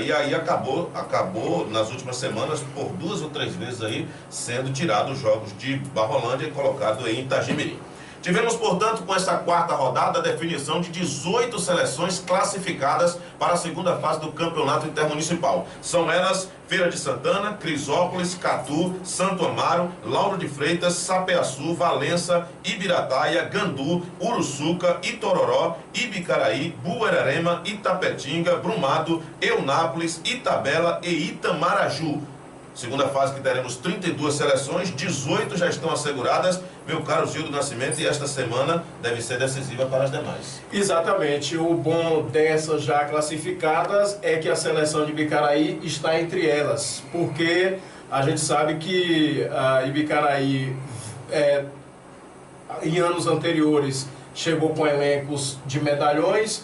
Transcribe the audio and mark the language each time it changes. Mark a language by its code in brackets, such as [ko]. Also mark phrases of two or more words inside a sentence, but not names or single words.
[pt] E aí acabou nas últimas semanas, por 2 ou 3 vezes aí, sendo tirado os jogos de Barrolândia e colocado em Itagimirim. Tivemos, portanto, com esta 4ª rodada, a definição de 18 seleções classificadas para a segunda fase do Campeonato Intermunicipal. São elas Feira de Santana, Crisópolis, Catu, Santo Amaro, Lauro de Freitas, Sapeaçu, Valença, Ibirataia, Gandu, Uruçuca, Itororó, Ibicaraí, Buerarema, Itapetinga, Brumado, Eunápolis, Itabela e Itamaraju. Segunda fase que teremos 32 seleções, 18 já estão asseguradas, meu caro Gildo Nascimento, e esta semana deve ser decisiva para as demais. Exatamente, o bom dessas já classificadas é que a seleção de Ibicaraí está entre elas, porque a gente sabe que a Ibicaraí, em anos anteriores, chegou com elencos de medalhões.